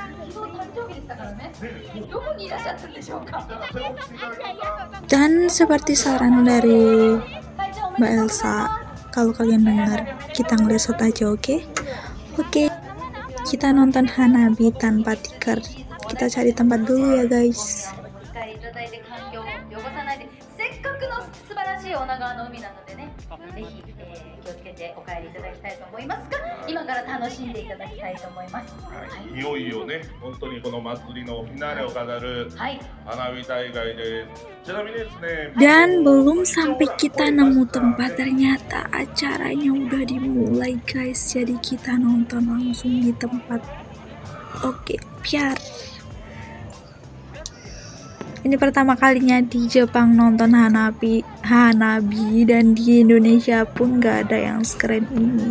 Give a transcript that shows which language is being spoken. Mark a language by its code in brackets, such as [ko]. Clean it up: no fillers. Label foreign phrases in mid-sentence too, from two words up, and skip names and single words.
[id] Dan seperti saran dari Mbak Elsa, kalau kalian dengar, kita ngelesot aja, oke? Oke, kita nonton Hanabi tanpa tiker. Kita cari tempat dulu ya guys. [ja] 素晴らしい女川の海なのでね、ぜひ、気をつけてお帰りいただきたいと思いますが、今から楽しんでいただきたいと思います。いよいよね、本当にこの祭りのフィナーレを飾る花火大会です。ちなみにですね。 [id] Dan belum sampai kita nemu tempat, ternyata acaranya udah dimulai guys. Jadi kita nonton langsung di tempat. Oke, biar. Ini pertama kalinya di Jepang nonton Hanabi, dan di Indonesia pun gak ada yang sekeren ini.